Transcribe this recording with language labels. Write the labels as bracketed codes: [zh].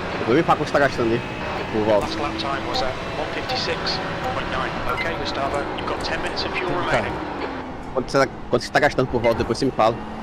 [pt] Vou ver quanto você tá gastando aí por volta. [en] Last lap time was at 156.9. Okay, Gustavo, you've got 10 minutes of fuel remaining. [pt] Quanto você tá gastando por volta, depois você me fala.